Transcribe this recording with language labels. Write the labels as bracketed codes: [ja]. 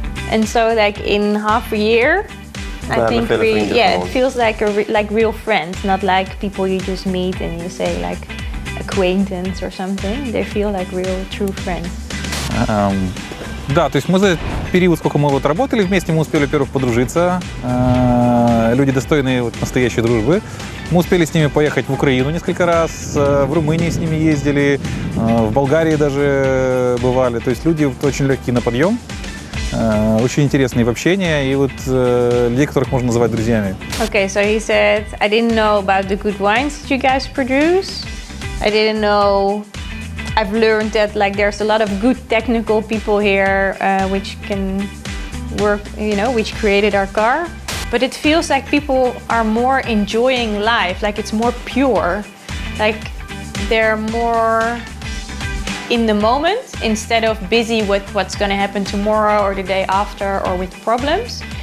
[en] And so, like in half a year, I think it feels like like real friends, not like people you just meet and you say like acquaintance or something. They feel like real true friends. [ru] Да, то есть мы за период, сколько мы вот работали вместе, мы успели, во-первых, подружиться. Люди достойные вот настоящей дружбы. Мы успели с ними поехать в Украину несколько раз, в Румынии с ними ездили, в Болгарии даже бывали. То есть люди очень легкие на подъем. Очень интересные в общении и вот людей, которых можно называть друзьями. [en] Okay, so he said, I didn't know about the good wines that you guys produce. I didn't know. I've learned that like there's a lot of good technical people here which can work, which created our car. But it feels like people are more enjoying life, like it's more pure, like they're more in the moment instead of busy with what's going to happen tomorrow or the day after or with problems.